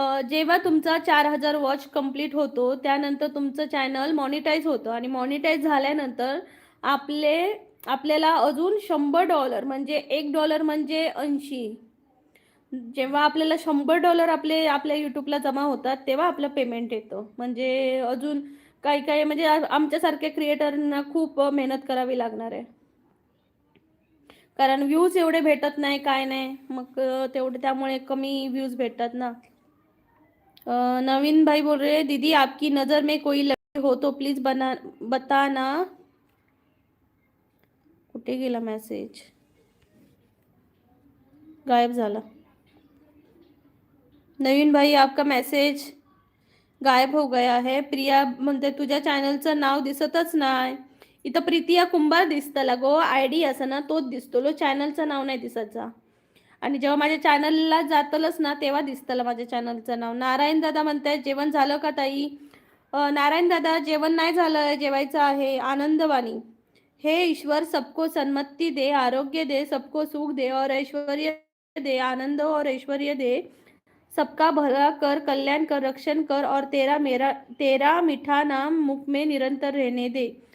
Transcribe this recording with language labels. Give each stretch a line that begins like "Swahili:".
Marathi: जेव्हा तुमचा 4,000 watch complete होतो त्यानंतर तुमचं चॅनल मॉनिटाईज होतं, आणि मॉनिटाईज झाल्यानंतर आपल्याला अजून $100 म्हणजे $1 म्हणजे 80, जेव्हा आपल्याला $100 आपल्या यूट्यूबला जमा होतात तेव्हा आपलं पेमेंट येतं. म्हणजे अजून काही काही म्हणजे आमच्यासारख्या क्रिएटरना खूप मेहनत करावी लागणार आहे, कारण व्ह्यूज एवढे भेटत नाही, काय नाही, मग तेवढे त्यामुळे कमी व्ह्यूज भेटतात ना.
Hindi: नवीन भाई बोल रहे, दीदी आपकी नज़र में कोई लड़की हो तो प्लीज बताना.
Marathi: कुठे गेला मेसेज? गायब झाला.
Hindi: नवीन भाई आपका मैसेज गायब हो गया है.
Marathi: प्रिया म्हणते तुझ्या चॅनलचं नाव दिसतच नाही. इथं प्रीतिया कुंभार दिसतं लगो, आयडी असं ना तोच दिसतो लो, चॅनलचं नाव नाही दिसायचा. आणि जेव्हा माझ्या चॅनलला जातलच ना तेव्हा दिसतं माझ्या चॅनलचं नाव. नारायण दादा म्हणतायत जेवण झालं का ताई? नारायण दादा जेवण नाही झालं, जेवायचं आहे.
Hindi: आनंदवाणी, हे ईश्वर सबको सन्मति दे, आरोग्य दे, सबको सुख दे और ऐश्वर्य दे, आनंद और ऐश्वर्य दे, सबका भला कर, कल्याण कर, रक्षण कर, और तेरा मीठा नाम मुख में निरंतर रहने दे.